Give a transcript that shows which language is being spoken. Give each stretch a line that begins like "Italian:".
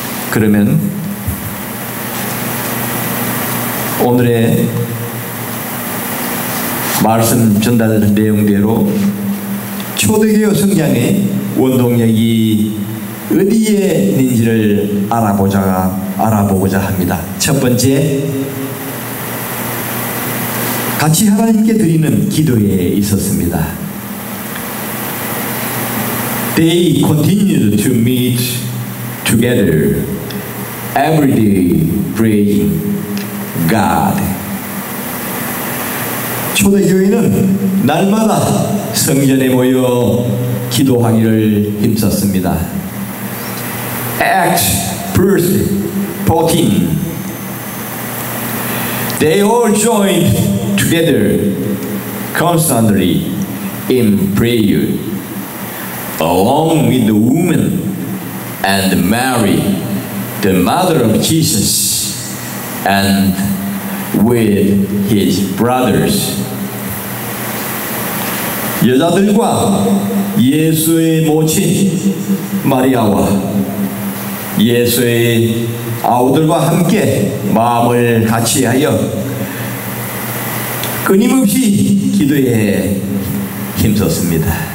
Korean: 그러면 오늘의 말씀 전달 내용대로 초대교회 성장의 원동력이 어디에 있는지를 알아보고자 합니다. 첫 번째, 같이 하나님께 드리는 기도에 있었습니다.
English: They continued to meet together every day praying God.
Korean: 초대교회는 날마다 성전에 모여 기도하기를 힘썼습니다.
English: Acts verse 14. They all joined together constantly in prayer, along with the woman and Mary, the mother of Jesus, and with his brothers.
Korean: 여자들과 예수의 모친 마리아와 예수의 아우들과 함께 마음을 같이하여 끊임없이 기도에 힘썼습니다.